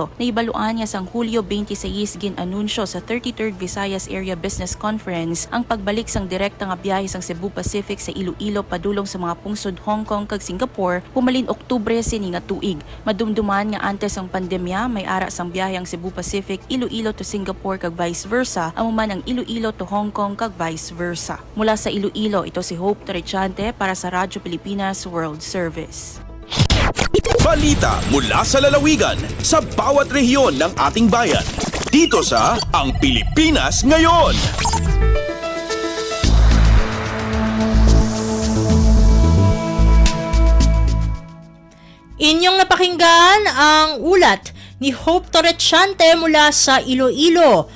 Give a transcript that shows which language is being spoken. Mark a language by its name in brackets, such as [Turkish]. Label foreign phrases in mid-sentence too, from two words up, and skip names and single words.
[Hiligaynon] Naibaluan niya sang Hulyo 26 gin-anunsyo sa 33rd Visayas Area Business Conference ang pagbalik sang direkta nga biyahe sang Cebu Pacific sa Iloilo padulong sa mga pungsod Hong Kong kag Singapore pumalin Oktubre sini nga tuig. Madumduman nga antes ang pandemya may ara sang biyahe ang Cebu Pacific Iloilo to Singapore kag [English] vice versa, [Hiligaynon] amo man ang Iloilo to Hong Kong kag [English] vice versa. [Filipino] Mula sa Iloilo, ito si Hope Torrechante para sa Radyo Pilipinas World Service. Balita mula sa lalawigan sa bawat rehiyon ng ating bayan. Dito sa Ang Pilipinas Ngayon. Inyong napakinggan ang ulat ni Hope Torrechante mula sa Iloilo.